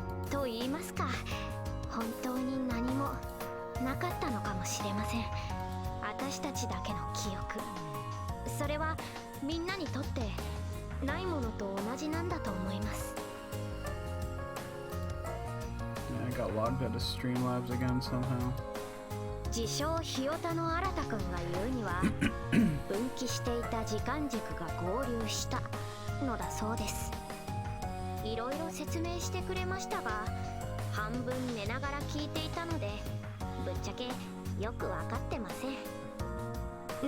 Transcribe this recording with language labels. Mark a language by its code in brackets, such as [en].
[ja] と言いますか、本当に何もなかったのかもしれません。私たちだけの記憶、それはみんなにとってないものと同じなんだと思います。 [en] I got logged out of Streamlabs again somehow. [ja] 自称ひよたの新くんが言うには分岐していた時間軸が合流したのだそうです。いろいろ説明してくれましたが、半分寝ながら聞いていたのでぶっちゃけよく分かってません。